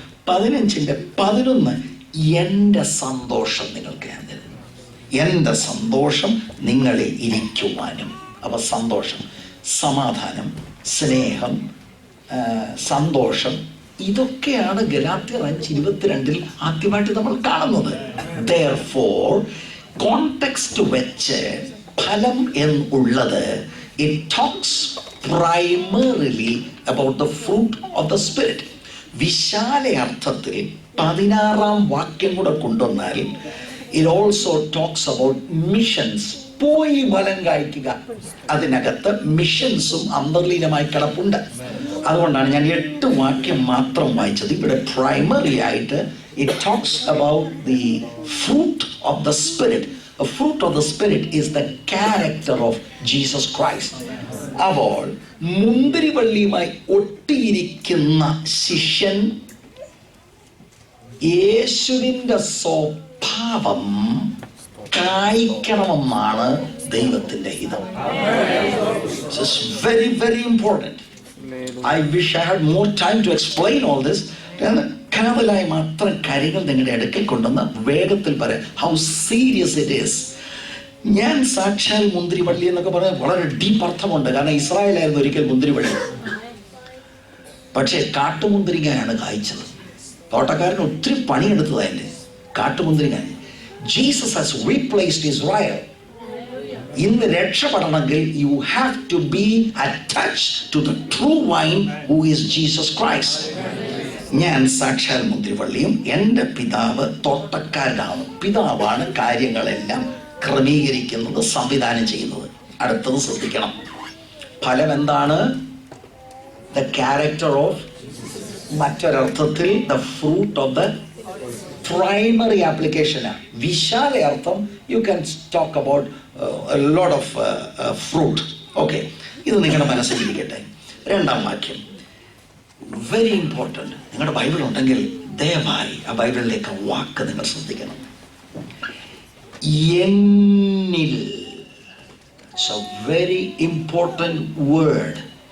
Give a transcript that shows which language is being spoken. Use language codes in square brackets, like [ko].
[ml] 15:11 എൻ്റെ സന്തോഷം നിങ്ങൾക്ക് ഞാൻ തരുന്നു. എൻ്റെ സന്തോഷം നിങ്ങളെ ഇരിക്കുവാനും. അപ്പൊ സന്തോഷം, സമാധാനം, സ്നേഹം, സന്തോഷം, ഇതൊക്കെയാണ് ഗലാത്യർ 5:22 ആദ്യമായിട്ട് നമ്മൾ കാണുന്നത്. [en] Therefore, context [ml] വെച്ച് ഫലം എന്നുള്ളത് [en] it talks primarily about the fruit of the spirit. [ml] വിശാല അർത്ഥത്തിൽ 16-ാം വാക്യം കൂടെ കൊണ്ടുവന്നാൽ [en] it also talks about missions. [ml] പോയി ഫലം കായ്ക്കുക. അതിനകത്ത് മിഷൻസും അന്തർലീനമായി കിടപ്പുണ്ട്. അതുകൊണ്ടാണ് ഞാൻ 8 വാക്യം മാത്രം വായിച്ചത്. ഇവിടെ പ്രൈമറി ആയിട്ട് [en] it talks about the fruit of the spirit. A fruit of the spirit is the character of Jesus Christ. [ml] അപ്പോൾ മുന്തിരിവള്ളിയുമായി ഒട്ടിയിരിക്കുന്ന ശിഷ്യൻ യേശുവിൻ്റെ സ്വഭാവം കായ്ക്കണമെന്നാണ് ദൈവത്തിന്റെ ഹിതം. [en] It's very, very important. I wish I had more time to explain all this. [ml] കാതലായ മാത്രം കാര്യങ്ങൾ നിങ്ങളുടെ അടുക്കൽ കൊണ്ടുവന്ന് വേഗത്തിൽ പറയാം [en] how serious it is. [ml] ഞാൻ സാക്ഷാൽ മുന്തിരിവള്ളി എന്നൊക്കെ പറഞ്ഞാൽ വളരെ ഡീപ്പ് അർത്ഥമുണ്ട്. കാരണം ഇസ്രായേലായിരുന്നു ഒരിക്കൽ മുന്തിരിവള്ളി, പക്ഷേ കാട്ടുമുന്തിരിങ്ങയാണ് കായ്ച്ചത്. തോട്ടക്കാരന് ഒത്തിരി പണിയെടുത്തതല്ലേ കാട്ടുമുന്തിരിങ്ങ. [en] Jesus has replaced Israel. [ml] ഇന്ന് രക്ഷപ്പെടണമെങ്കിൽ [en] you have to be attached to the true vine who is Jesus Christ. [ml] ഞാൻ സാക്ഷാൽ മുന്തിരിവള്ളിയും എൻ്റെ പിതാവ് തോട്ടക്കാരനാണ്. പിതാവാണ് കാര്യങ്ങളെല്ലാം ക്രമീകരിക്കുന്നത്, സംവിധാനം ചെയ്യുന്നത്. അടുത്തത് ശ്രദ്ധിക്കണം. ഫലം എന്താണ്? [en] The character of, [ml] മറ്റൊരർത്ഥത്തിൽ [en] the fruit of the primary application. [ml] വിശാല അർത്ഥം [en] you can talk about a lot of fruit. [ml] Okay, ഇത് നിങ്ങളുടെ മനസ്സിലിരിക്കട്ടെ. 2-ാം വാക്യം [en] Very important. [ml] നിങ്ങളുടെ ബൈബിൾ ഉണ്ടെങ്കിൽ ദയവായി ആ ബൈബിളിലേക്ക് വാക്ക് നിങ്ങൾ ശ്രദ്ധിക്കണം. [en] എന്നിൽ. It's a very important word.